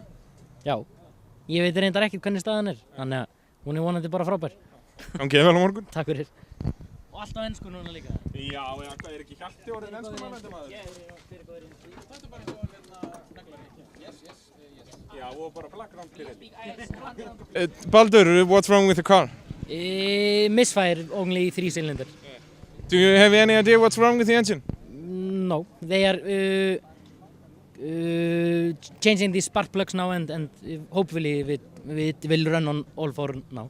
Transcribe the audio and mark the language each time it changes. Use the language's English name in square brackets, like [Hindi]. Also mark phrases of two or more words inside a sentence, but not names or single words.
[Icelandic] Já, ég veit reyndar ekkert hvernig staðan er, þannig að hún er vonandi bara frábær. Gangið vel á morgun. Takk fyrir. Og allt á ensku núna líka. Já, hvað er ekki Hjalti orðinn enskumælandi maður? Þetta er bara eins og neglari. Já, og bara [English] background clear. Baldur, what's wrong with the car? Misfire, only 3 cylinder. Do you have any idea what's wrong with the engine? No, they are changing the spark plugs now and hopefully it will run on all 4 now.